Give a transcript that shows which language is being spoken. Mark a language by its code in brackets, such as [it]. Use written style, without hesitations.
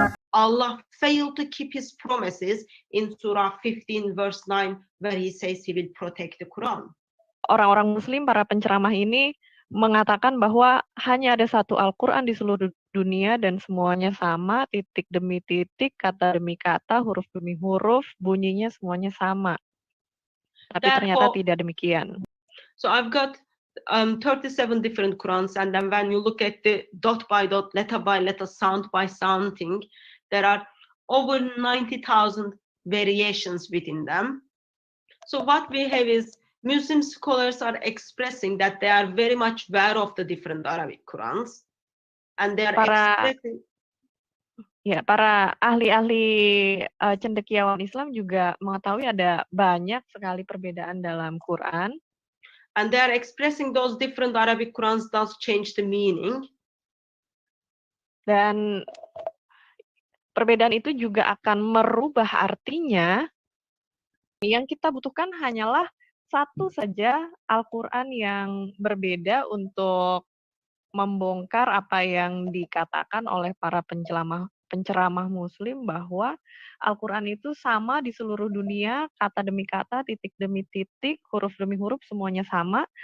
[en] Allah failed to keep his promises in Surah 15 verse 9 where he says he will protect the Quran. [id] Orang-orang Muslim, para penceramah ini mengatakan bahwa hanya ada satu Al-Quran di seluruh dunia dan semuanya sama, titik demi titik, kata demi kata, huruf demi huruf, bunyinya semuanya sama. Tapi ternyata tidak demikian. [en] So I've got 37 different Qurans, and then when you look at the dot by dot, letter by letter, sound by sound thing, there are over 90,000 variations within them. So what we have is Muslim scholars are expressing that they are very much aware of the different Arabic Qurans, and they are expressing. [id] Ya, para ahli-ahli cendekiawan Islam juga mengetahui ada banyak sekali perbedaan dalam Quran. [en] And they are expressing those different Arabic Qurans does change the meaning. [id] Dan perbedaan itu juga akan merubah artinya. Yang kita butuhkan hanyalah satu saja Al-Quran yang berbeda untuk membongkar apa yang dikatakan oleh para penceramah Muslim bahwa Al-Quran itu sama di seluruh dunia, kata demi kata, titik demi titik, huruf demi huruf, semuanya sama.